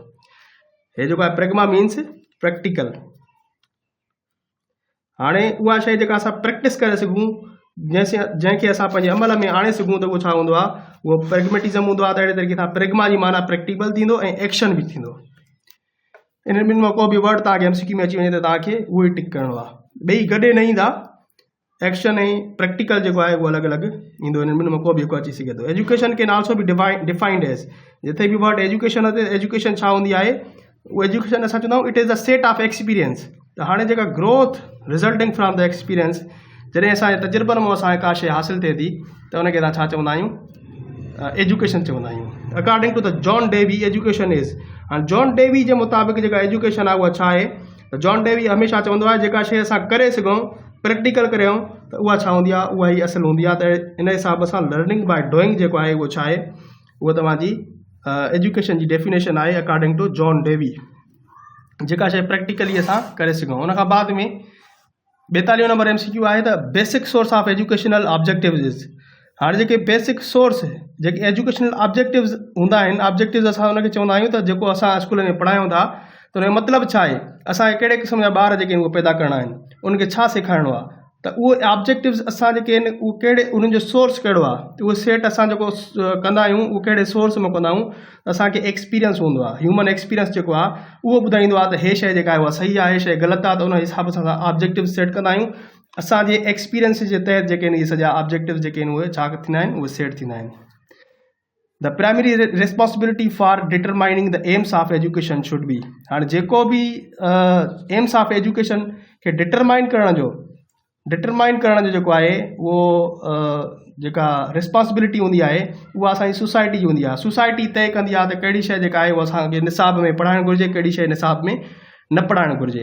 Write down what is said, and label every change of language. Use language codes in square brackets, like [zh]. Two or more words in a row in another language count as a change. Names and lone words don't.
[sd] हे जेको आहे [en] pragma means practical. [sd] हाणे उहा शइ जेका असां प्रैक्टिस करे सघूं, जंहिंखे असां पंहिंजे अमल में आणे सघूं, त उहो छा हूंदो आहे, उहो प्रेगमेटिज़म हूंदो आहे। त अहिड़े तरीक़े सां प्रेगमा जी माना प्रैक्टिकल थींदो ऐं एक्शन बि थींदो। इन ॿिनि मां को बि वर्ड तव्हांखे MCQ में अची वञे त तव्हांखे उहो ई टिक करिणो आहे। ॿई गॾे न ईंदा, एक्शन ऐं प्रैक्टिकल जेको आहे उहो अलॻि अलॻि ईंदो। इन ॿिनि मां को बि हिकु अची सघे थो। [en] education can also be defined as, [sd] जिथे बि वर्ड एजुकेशन अचे, एजुकेशन छा हूंदी आहे, उहो एजुकेशन असां चवंदा आहियूं [en] it is the set of experience. [sd] त हाणे जेका [en] growth resulting from the experience, [sd] जॾहिं असांजे तजुर्बनि मां असांखे का शइ हासिलु थिए थी त उनखे असां छा चवंदा आहियूं, एजुकेशन चवंदा आहियूं। [en] according to the John Dewey education is, [sd] हाणे जॉन डेवी जे मुताबिक़ जेका एजुकेशन आहे उहा छा आहे, त जॉन डेवी हमेशह चवंदो आहे जेका शइ असां करे सघूं, प्रैक्टिकल करियूं, त उहा छा हूंदी आहे, उहा ई असुलु हूंदी आहे। त इन हिसाब सां [en] learning by doing [sd] जेको आहे उहो छा आहे, उहा तव्हांजी एजुकेशन जी डेफिनेशन आहे [en] according to [sd] जॉन डेवी, जेका शइ प्रैक्टिकली असां करे सघूं। उन खां बाद में 42 नंबर MCQ आहे त [en] basic source of educational objectives is. [sd] हाणे जेके [en] basic source [sd] जेके [en] educational objectives [sd] हूंदा आहिनि, ऑब्जेक्टिव्स असां उनखे चवंदा आहियूं त जेको असां स्कूल में पढ़ायूं था त उनजो मतिलबु छा आहे, असांखे कहिड़े क़िस्म जा ॿार जेके आहिनि उहे पैदा करणा आहिनि, उनखे छा सेखारिणो आहे, त उहे ऑब्जेक्टिव्स असां जेके आहिनि उहे कहिड़े, उन्हनि जो सोर्स कहिड़ो आहे, उहो सेट असां जेको कंदा आहियूं उहो कहिड़े सोर्स मां कंदा आहियूं, त असांखे एक्सपीरियंस हूंदो आहे, [en] human experience [sd] जेको आहे उहो ॿुधाईंदो आहे त हे शइ जेका आहे उहा सही आहे, हे शइ ग़लति आहे। त उन हिसाब सां असां [en] objective set [sd] कंदा आहियूं। असांजे एक्सपीरियंस जे तहत जेके आहिनि इहे सॼा ऑब्जेक्टिव्स जेके आहिनि उहे छा थींदा आहिनि, उहे सेट थींदा आहिनि। [en] the primary responsibility for determining the aims of education should be. [sd] हाणे जेको बि [en] aims of education [sd] खे डिटरमाइन करण जो जेको आहे उहो जेका रिस्पॉन्सिबिलिटी हूंदी आहे उहा असांजी सोसाइटी जी हूंदी आहे। सोसाइटी तय कंदी आहे त कहिड़ी शइ जेका आहे उहा असांखे निसाब में पढ़ाइणु घुरिजे, कहिड़ी शइ निसाब में न पढ़ाइणु घुरिजे।